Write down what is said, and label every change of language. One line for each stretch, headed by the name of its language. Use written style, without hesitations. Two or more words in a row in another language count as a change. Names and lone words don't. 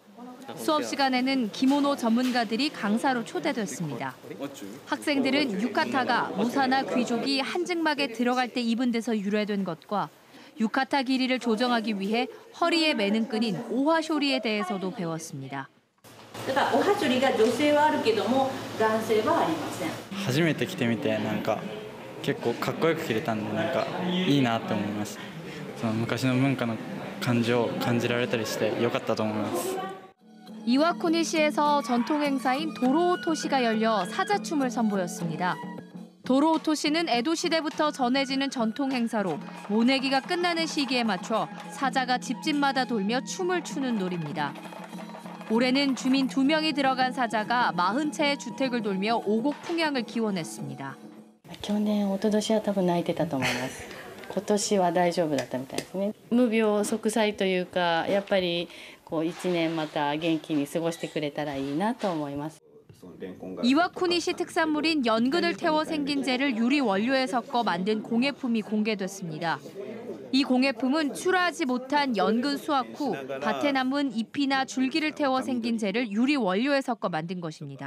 Korean: 수업 시간에는 기모노 전문가들이 강사로 초대됐습니다. 학생들은 유카타가 무사나 귀족이 한증막에 들어갈 때 입은 데서 유래된 것과 유카타 길이를 조정하기 위해 허리에 매는 끈인 오하쇼리에 대해서도 배웠습니다.
Japanese: おはしょりが女性はあるけども男性はありません。初めて着てみて結構かっこよく着れたんでいいなと思います。その昔の文化の感じを感じられたりして良かったと思います。
Korean: 이와쿠니시에서 전통 행사인 도로오토시가 열려 사자춤을 선보였습니다. 도로오토시는 에도 시대부터 전해지는 전통 행사로 모내기가 끝나는 시기에 맞춰 사자가 집집마다 돌며 춤을 추는 놀이입니다. 올해는 주민 2명이 들어간 사자가 40채의 주택을 돌며 오곡 풍향을 기원했습니다.
Japanese: 去年、一昨年は多分泣いてたと思います。今年は大丈夫だったみたいですね。無病息災というか、やっぱり1年また元気に過ごしてくれたらいいなと思います。
Korean: 이와쿠니시 특산물인 연근을 태워 생긴 재를 유리 원료에 섞어 만든 공예품이 공개됐습니다. 이 공예품은 출하하지 못한 연근 수확 후 밭에 남은 잎이나 줄기를 태워 생긴 재를 유리 원료에 섞어 만든 것입니다.